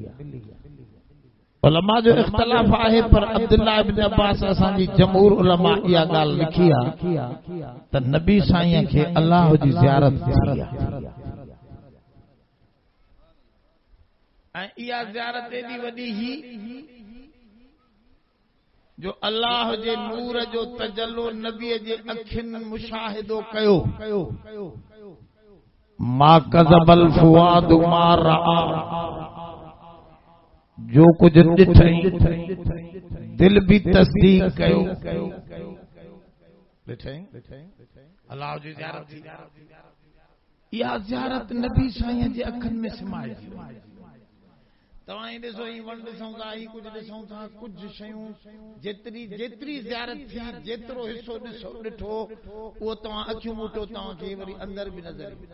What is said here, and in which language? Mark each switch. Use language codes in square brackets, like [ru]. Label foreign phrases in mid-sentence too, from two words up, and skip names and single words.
[sd] उलमा जो इख्तिलाफ आहे पर अब्दुल्लाह इब्न अब्बास असांजी जमहूर उलमा इहा ॻाल्हि लिखी आहे त नबी साईं खे अल्लाह जी ज़ियारत थी आहे ऐं इहा ज़ियारत एॾी वॾी ही जो अल्लाह जे नूर जो तजल्लो नबीअ जे अखियुनि मुशाहिदो कयो [ar] ما كذب الفؤاد ما رأى [sd] जो कुछ ॾिठई दिल भी तस्दीक कयो ॾिठई अल्लाह जी ज़ियारत थी इहा ज़ियारत नबी साईं जे अखियुनि में समाइजी तव्हां ही ॾिसो ही वण ॾिसूं था ही कुछ ॾिसूं था कुछ शयूं जेतिरी ज़ियारत थी जेतिरो हिस्सो ॾिठो उहो तव्हां अखियूं मूटो तव्हांखे वरी अंदर भी नज़र